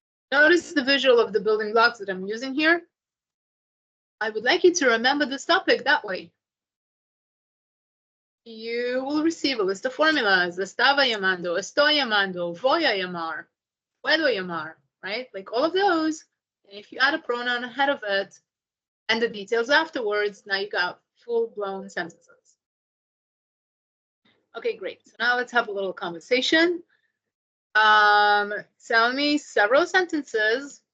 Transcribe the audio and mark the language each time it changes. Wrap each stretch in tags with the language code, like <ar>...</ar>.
<en>Notice the visual of the building blocks that I'm using here. I would like you to remember this topic that way. You will receive a list of formulas.</en> <es>Estaba llamando, estoy llamando, voy a llamar, puedo llamar, right?</es> <en>Like all of those. And if you add a pronoun ahead of it and the details afterwards, now you got full-blown sentences. Okay, great. So now let's have a little conversation. Tell me several sentences.</en>